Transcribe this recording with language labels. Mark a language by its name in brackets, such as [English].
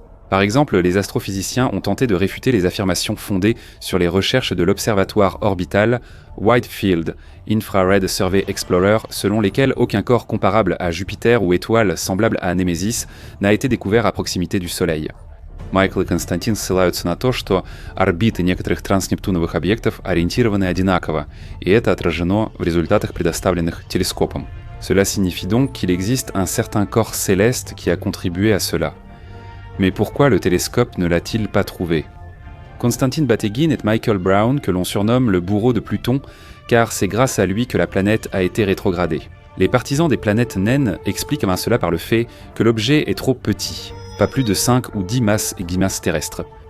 [French] Par exemple, les astrophysiciens ont tenté de réfuter les affirmations fondées sur les recherches de l'observatoire orbital Wide Field Infrared Survey Explorer, selon lesquelles aucun corps comparable à Jupiter ou étoile semblable à Némésis n'a été découvert à proximité du Soleil. [Russian] Майкл и Константин ссылаются на то, что орбиты некоторых транснептуновых объектов ориентированы одинаково, и это отражено в результатах, предоставленных телескопом. [French] Cela signifie donc qu'il existe un certain corps céleste qui a contribué à cela. Mais pourquoi le télescope ne l'a-t-il pas trouvé? Konstantin Batygin est Michael Brown, que l'on surnomme le bourreau de Pluton, car c'est grâce à lui que la planète a été rétrogradée. Les partisans des planètes naines expliquent cela par le fait que l'objet est trop petit, pas plus de 5 ou 10 masses terrestres.